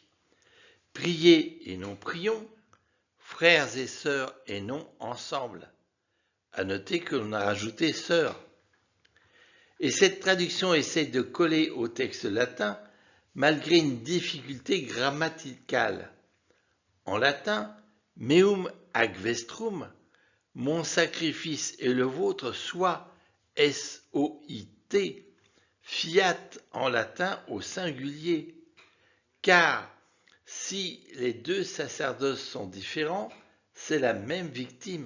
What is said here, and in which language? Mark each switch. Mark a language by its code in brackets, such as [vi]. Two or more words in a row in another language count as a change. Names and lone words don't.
[fr] Priez et non prions, frères et sœurs et non ensemble. À noter que l'on a rajouté sœurs. Et cette traduction essaie de coller au texte latin malgré une difficulté grammaticale. En latin, [la] meum ac vestrum, [fr] mon sacrifice et le vôtre soit S-O-I-T, fiat en latin au singulier, car si les deux sacerdoces sont différents, c'est la même victime.